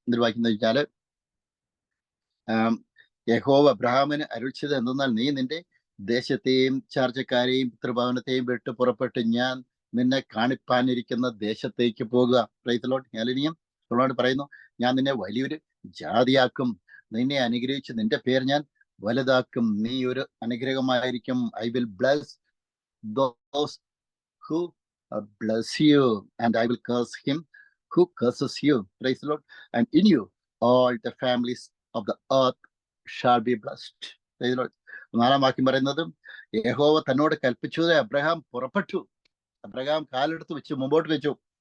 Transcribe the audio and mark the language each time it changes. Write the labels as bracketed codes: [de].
[ml] ഇതിൽ വായിക്കുന്നത് വെച്ചാൽ, യഹോവ അബ്രഹാമിന് അരുളിച്ചത് എന്തെന്നാൽ, നീ നിന്റെ ദേശത്തെയും ചാർച്ചക്കാരെയും പിതൃഭവനത്തെയും വിട്ട് പുറപ്പെട്ട് ഞാൻ നിന്നെ കാണിപ്പാനിരിക്കുന്ന ദേശത്തേക്ക് പോകുക. [en] Praise Lord. [ml] ഹല്ലേലൂയ. പറയുന്നു, ഞാൻ നിന്നെ വലിയൊരു ജാതിയാക്കും, നിന്നെ അനുഗ്രഹിച്ച് നിന്റെ പേര് ഞാൻ വലുതാക്കും, നീ ഒരു അനുഗ്രഹമായിരിക്കും. [en] I will bless those who bless you and I will curse him who curses you. Praise the Lord. And in you all the families of the earth shall be blessed. Praise the Lord. [ml] 4-ാം വാക്യം പറയുന്നത്, യഹോവ തന്നോട് കൽപ്പിച്ചത് Abraham പുറപ്പെട്ടു. Abraham കാലെടുത്ത് വെച്ചു, മുമ്പോട്ട് വെച്ചു.